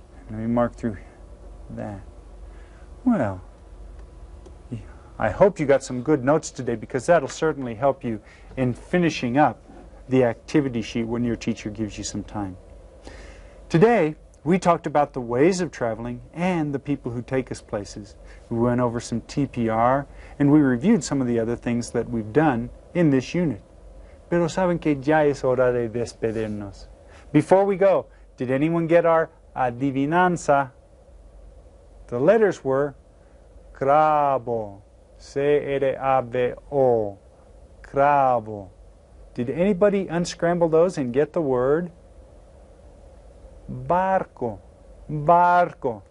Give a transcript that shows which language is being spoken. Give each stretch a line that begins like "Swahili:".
English: Let me mark through that. Well, I hope you got some good notes today, because that'll certainly help you in finishing up the activity sheet when your teacher gives you some time. Today, we talked about the ways of traveling and the people who take us places. We went over some TPR, and we reviewed some of the other things that we've done in this unit.
Spanish: Pero saben que ya es hora de despedirnos.
English: Before we go, did anyone get our adivinanza? The letters were cravo, C-R-A-V-O, cravo. Did anybody unscramble those and get the word? Barco, barco.